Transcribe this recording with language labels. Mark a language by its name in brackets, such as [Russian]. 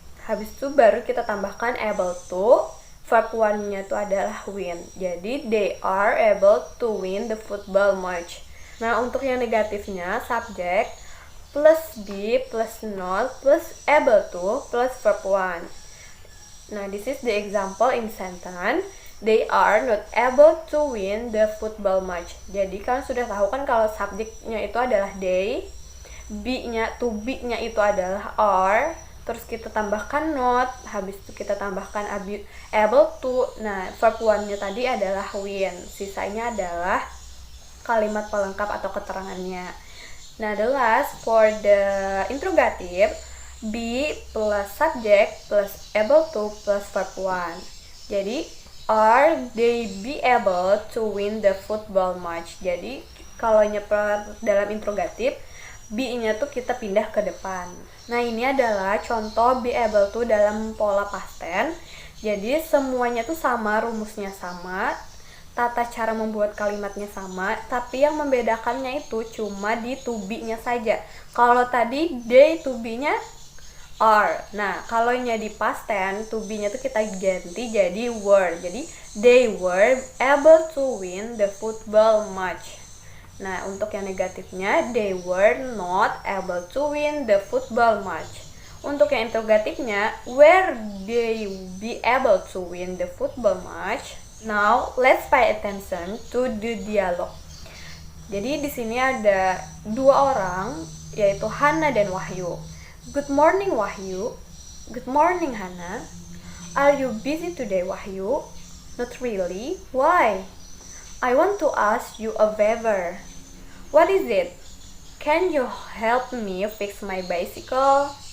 [Indonesian] Habis itu baru kita tambahkan able to. Verb 1-nya itu adalah win. [English] Jadi, they are able to win the football match. [Indonesian] Nah, untuk yang negatifnya, [English] subject plus be plus not plus able to plus verb 1. Nah, this is the example in sentence. They are not able to win the football match. [Indonesian] Jadi, kalian sudah tahu kan kalau subjeknya itu adalah they, to be-nya itu adalah are, terus kita tambahkan not, habis itu kita tambahkan able to. Nah, verb 1-nya tadi adalah win. Sisanya adalah kalimat pelengkap atau keterangannya. [English] Nah, the last for the interrogative, be plus subject plus able to plus verb 1. Jadi, are they be able to win the football match? [Indonesian] Jadi, kalau dalam interrogatif, be-nya tuh kita pindah ke depan. Nah, ini adalah contoh be able to dalam pola past tense. Jadi, semuanya tuh sama, rumusnya sama, tata cara membuat kalimatnya sama, tapi yang membedakannya itu cuma di to be-nya saja. Kalau tadi they, to be-nya are. Nah, kalau nya di past tense, to be-nya tuh kita ganti jadi were. [English] Jadi, they were able to win the football match. [Indonesian] Nah, untuk yang negatifnya, [English] they were not able to win the football match. [Indonesian] Untuk yang interrogatifnya, [English] were they be able to win the football match? Now, let's pay attention to the dialogue. [Indonesian] Jadi di sini ada dua orang, yaitu Hana dan Wahyu. [English] Good morning, Wahyu. Good morning, Hana. Are you busy today, Wahyu? Not really. Why? I want to ask you a favor. What is it? Can you help me fix my bicycle?